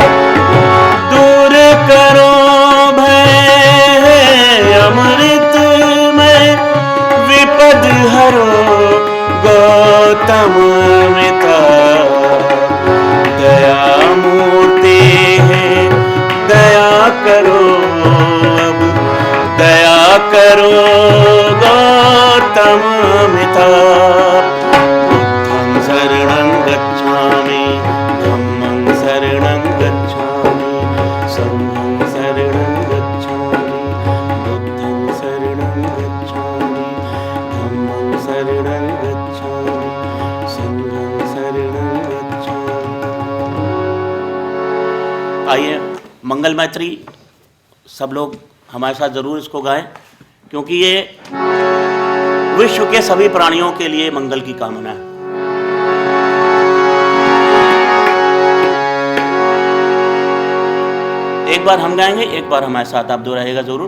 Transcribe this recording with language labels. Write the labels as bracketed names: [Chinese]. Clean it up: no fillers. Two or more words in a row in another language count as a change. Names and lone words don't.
[Hindi] दूर करो भय अमृत में, विपद हरो गौतम अमिताभ। दया मूर्ति है दया करो, अब दया करो गौतम अमिताभ। [Pali] बुद्धं शरणं गच्छामि, धम्मं शरणं गच्छामि, संघं शरणं गच्छामि, बुद्धं शरणं गच्छामि, धम्मं शरणं गच्छामि, संघं शरणं गच्छामि। [Hindi] आइए मंगल मैत्री सब लोग हमारे साथ जरूर इसको गाएं, क्योंकि ये विश्व के सभी प्राणियों के लिए मंगल की कामना है। एक बार हम गाएंगे, एक बार हमारे साथ आप दोहराइएगा जरूर।